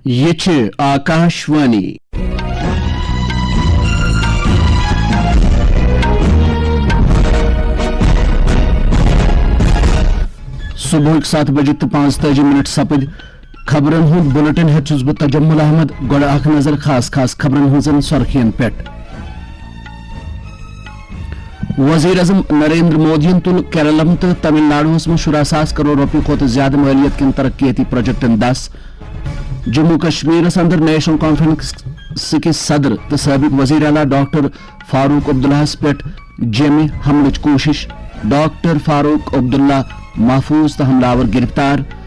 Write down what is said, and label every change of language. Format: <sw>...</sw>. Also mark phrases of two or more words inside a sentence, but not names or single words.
<ks>ये आकाशवाणी सुबह 7 बजे तो 5 सपद खबरन हुंद बुलेटिन हेचुस बह तजम्मुल अहमद गोड़ अख नजर खास खास खबरन हजन सुर्खियन पे। वजीर अजम नरेंद्र मोदी तुल केरलम तो तमिलनाडुस में 17,000 करोड़ रुपये खुद ज्यादा मालियत किन तरक्याती प्रोजेक्टन 10। जम्मू कश्मीर अंदर नेशनल कॉन्फ्रेंस के सदर तो साबिक वजीर आला डॉक्टर फारूक अब्दुल्ला पे जमे हमल कोशिश। डॉक्टर फारूक अब्दुल्ला महफूज तो हमलावर गिरफ्तार।</ks>